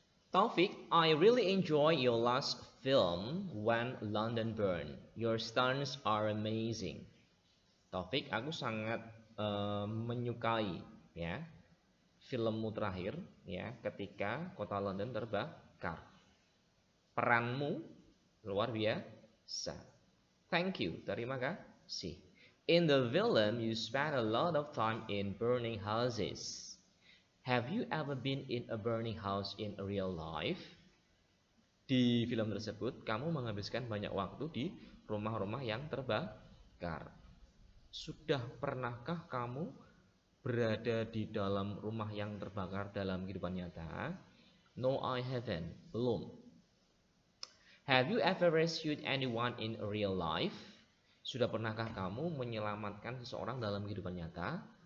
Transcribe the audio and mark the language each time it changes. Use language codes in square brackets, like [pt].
[en] Taufik, I really enjoy your last film When London Burned. Your stunts are amazing. [id] Taufik, aku sangat menyukai ya filmmu terakhir ya ketika kota London terbakar. Peranmu luar biasa. [en] Thank you, [id] terima kasih. [en] In the film, you spend a lot of time in burning houses. Have you ever been in a burning house in real life? [id] Di film tersebut, kamu menghabiskan banyak waktu di rumah-rumah yang terbakar. Sudah pernahkah kamu berada di dalam rumah yang terbakar dalam kehidupan nyata? [en] No, I haven't. [id] Belum. [en] Have you ever rescued anyone in real life? [id] Sudah pernahkah kamu menyelamatkan seseorang dalam kehidupan nyata?